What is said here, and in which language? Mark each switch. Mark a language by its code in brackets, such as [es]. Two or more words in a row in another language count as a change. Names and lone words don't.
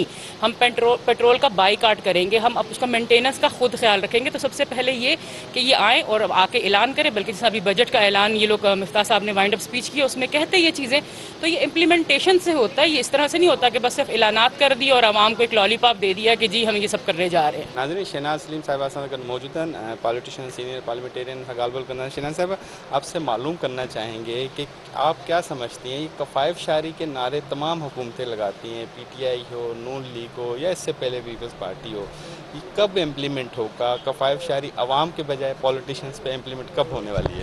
[ur] ہم پیٹرول کا بائیکاٹ کریں گے، ہم اب اس کا مینٹیننس کا خود خیال رکھیں گے. تو سب سے پہلے یہ کہ یہ آئیں اور آ کے اعلان کریں، بلکہ جیسے ابھی بجٹ کا اعلان یہ لوگ مفتاح صاحب نے [en] wind up speech [ur] کیا، اس میں کہتے یہ چیزیں، تو یہ امپلیمینٹیشن سے ہوتا ہے، یہ اس طرح سے نہیں ہوتا کہ بس صرف اعلانات کر دیا اور عوام کو ایک لالی پاپ دے دیا کہ جی ہم یہ سب کرنے جا رہے ہیں. [sd] नाज़रीन, शहनाज सलीम साहिबा असां सां गॾु मौजूद हैं, पॉलिटिशियन, [en] senior parliamentarian [sd] सां ॻाल्हि ॿोल कंदा। [ur] شہناز صاحبہ، آپ سے معلوم کرنا چاہیں گے کہ آپ کیا سمجھتی ہیں، یہ کفایت شعاری کے نعرے تمام حکومتیں لگاتی ہیں، PTI ہو، نون لیگ ہو یا اس سے پہلے پیپلز پارٹی ہو، یہ کب امپلیمنٹ ہوگا? کفایت شعاری عوام کے بجائے پولیٹیشنز پہ امپلیمنٹ کب ہونے والی ہے?